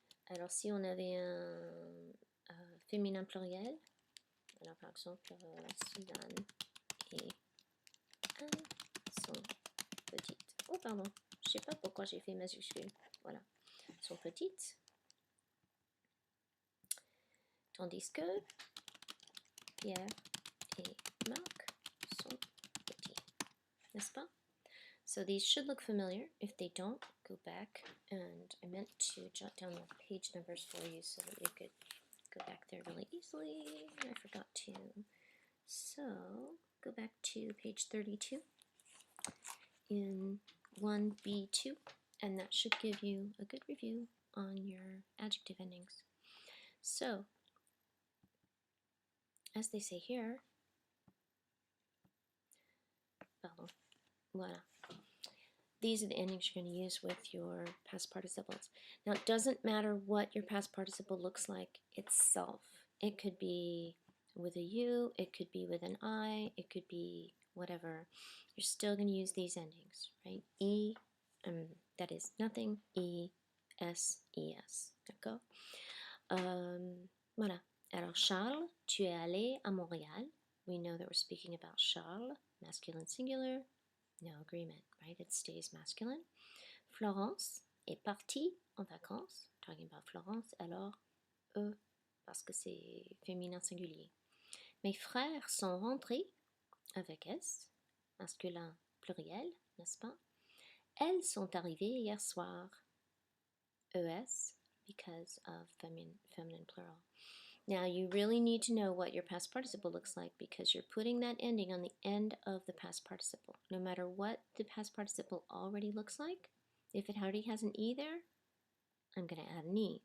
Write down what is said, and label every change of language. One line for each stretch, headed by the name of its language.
French: Alors si on avait un féminin pluriel, alors par exemple Suzanne et Anne sont petites. Oh pardon, je sais pas pourquoi j'ai fait majuscule. Voilà, sont petites. Tandis que Pierre et Marc sont petits. N'est-ce pas?
English: So these should look familiar. If they don't, go back. And I meant to jot down the page numbers for you so that you could go back there really easily. I forgot to. So go back to page 32 in 1B2, and that should give you a good review on your adjective endings. So, as they say here, pardon, voilà. These are the endings you're going to use with your past participles. Now, it doesn't matter what your past participle looks like itself. It could be with a U, it could be with an I, it could be whatever. You're still going to use these endings, right? E, that is nothing, E, S, E, S. D'accord? Voilà.
French: Alors, Charles, tu es allé à Montréal.
English: We know that we're speaking about Charles, masculine singular. No agreement, right? It stays masculine.
French: Florence est partie en vacances.
English: Talking about Florence,
French: alors parce que c'est féminin singulier. Mes frères sont rentrés avec S, masculin pluriel, n'est-ce pas? Elles sont arrivées hier soir.
English: ES, because of feminine plural. Now you really need to know what your past participle looks like because you're putting that ending on the end of the past participle. No matter what the past participle already looks like, If it already has an E there, I'm going to add an E.